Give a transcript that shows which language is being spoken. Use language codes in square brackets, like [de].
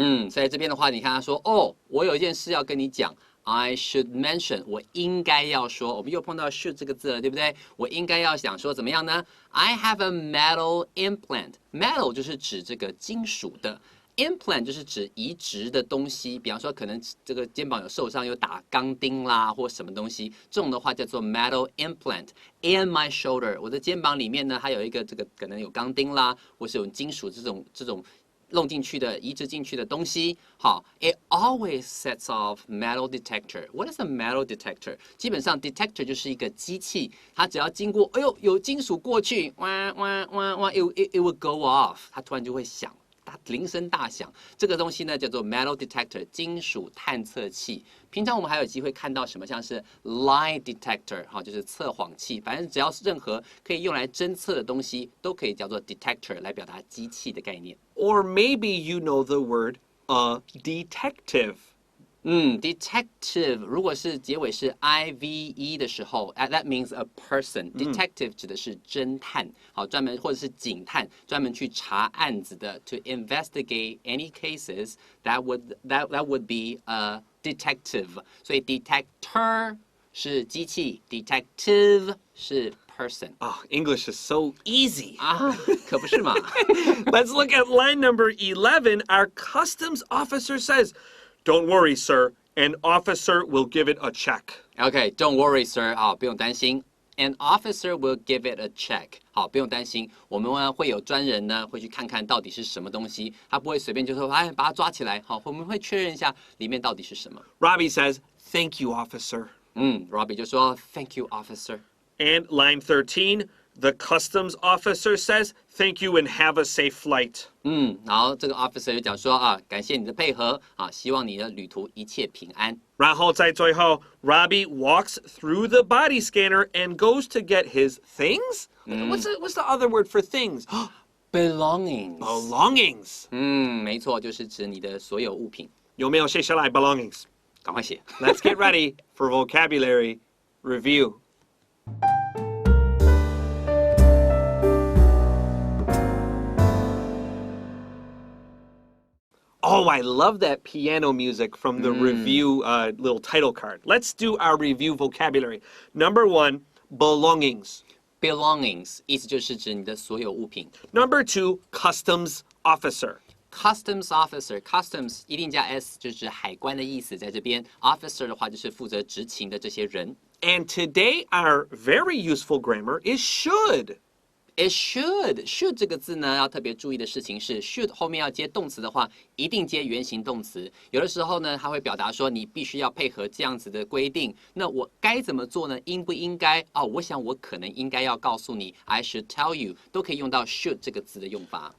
[zh] 在这边的话，你看他说，哦，我有一件事要跟你讲。 [en] I should mention， [zh] 我应该要说，我们又碰到 should 这个字了，对不对？我应该要想说怎么样呢 ？ [en] I have a metal implant。 [zh] metal 就是指这个金属的。 implant 就是指移植的东西，比方说可能这个肩膀有受伤，有打钢钉啦，或什么东西，这种的话叫做 [en] metal implant in my shoulder。 [zh] 我的肩膀里面呢，还有一个这个可能有钢钉啦，或是有金属这种弄进去的、移植进去的东西。 [en] 好 ，it always sets off metal detector. What is a metal detector? [zh] 基本上 detector 就是一个机器，它只要经过，哎呦，有金属过去，哇哇哇哇 ， [en] it will go off， [zh] 它突然就会响。铃声大响，这个东西呢叫做 metal detector 金属探测器。平常我们还有机会看到什么，像是 lie detector 哈，就是测谎器。反正只要是任何可以用来侦测的东西，都可以叫做 detector 来表达机器的概念。 [en] Or maybe you know the word a detective. [zh] Detective 如果是结尾是 ive 的时候 [en] that means a person. [zh] Detective 指的是侦探，好，专门或者是警探，专门去查案子的。 [en] To investigate any cases, that would be a detective. [zh] 所以 detector 是机器 ，detective 是 person. [en] English is so easy. [zh] 可不是嘛。 [en] Let's look at line number 11. Our customs officer says,Don't worry, sir. An officer will give it a check. Okay, don't worry, sir. [zh] 好，不用担心。 [en] An officer will give it a check. [zh] 好，不用担心，我们呢会有专人呢会去看看到底是什么东西，他不会随便就说，哎，把它抓起来。好，我们会确认一下里面到底是什么。 [en] Robbie says, "Thank you, officer." Robbie [zh] 就说 [en] ，Thank you, officer. And line 13, the customs officer says, "Thank you and have a safe flight." [zh] 然后这个 officer 就讲说啊，感谢你的配合啊，希望你的旅途一切平安。 [en] 然后在最后 Robbie walks through the body scanner and goes to get his things? What's the other word for things? Belongings. Belongings. [zh] 没错，就是指你的所有物品。有没有写下来 belongings? 赶快写。 [en] Let's get ready for vocabulary review. Oh, I love that piano music from the review little title card. Let's do our review vocabulary. Number 1, belongings. [zh] Belongings 意思就是指你的所有物品。 [en] Number 2, customs officer. [zh] Customs officer, customs 一定加 s 就是指海关的意思，在这边 officer 的话就是负责执勤的这些人。 [en] And today our very useful grammar is should. [zh] It should 这个字呢，要特别注意的事情是 should 后面要接动词的话，一定接原形动词。有的时候呢，它会表达说你必须要配合这样子的规定。那我该怎么做呢？应不应该？我想我可能应该要告诉你 ， [en] I should tell you， [zh] 都可以用到 should 这个字的用法。